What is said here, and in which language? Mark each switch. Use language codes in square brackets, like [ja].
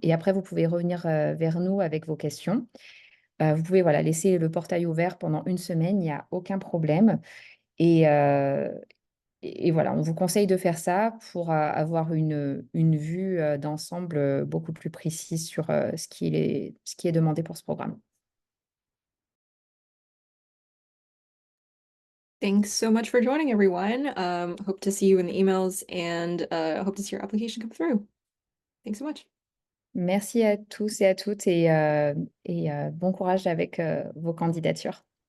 [fr] Et après, vous pouvez revenir vers nous avec vos questions. Vous pouvez voilà, laisser le portail ouvert pendant une semaine, il n'y a aucun problème. Et, euh, et voilà, on vous conseille de faire ça pour avoir une vue d'ensemble beaucoup plus précise sur ce qui est demandé pour ce programme. [en] Thanks so much for joining, everyone. Hope to see you in the emails and hope to see your application come through. Thanks so much. [fr] Merci à tous et à toutes et bon courage avec vos candidatures.